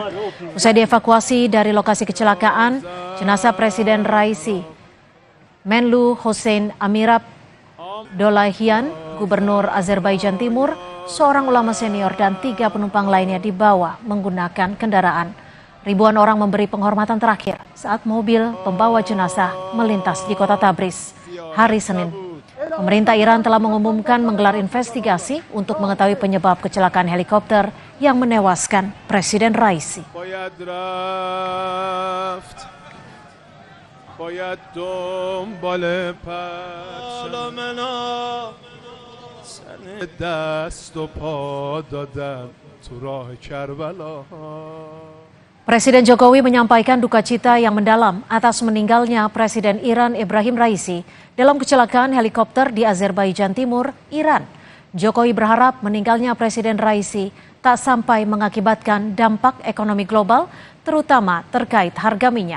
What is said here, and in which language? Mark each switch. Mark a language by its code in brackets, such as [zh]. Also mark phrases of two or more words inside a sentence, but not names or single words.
[id] Usai dievakuasi dari lokasi kecelakaan, jenazah Presiden Raisi, Menlu Hossein Amirab Dolahian, Gubernur Azerbaijan Timur, seorang ulama senior dan 3 penumpang lainnya dibawa menggunakan kendaraan. Ribuan orang memberi penghormatan terakhir saat mobil pembawa jenazah melintas di kota Tabriz hari Senin. Pemerintah Iran telah mengumumkan menggelar investigasi untuk mengetahui penyebab kecelakaan helikopter yang menewaskan Presiden Raisi. [fa] باید دنبال پرچمنا دست و پا دادم تو راه کربلا. [id] Presiden Jokowi menyampaikan duka cita yang mendalam atas meninggalnya Presiden Iran Ebrahim Raisi dalam kecelakaan helikopter di Azerbaijan Timur, Iran. Jokowi berharap meninggalnya Presiden Raisi tak sampai mengakibatkan dampak ekonomi global, terutama terkait harga minyak.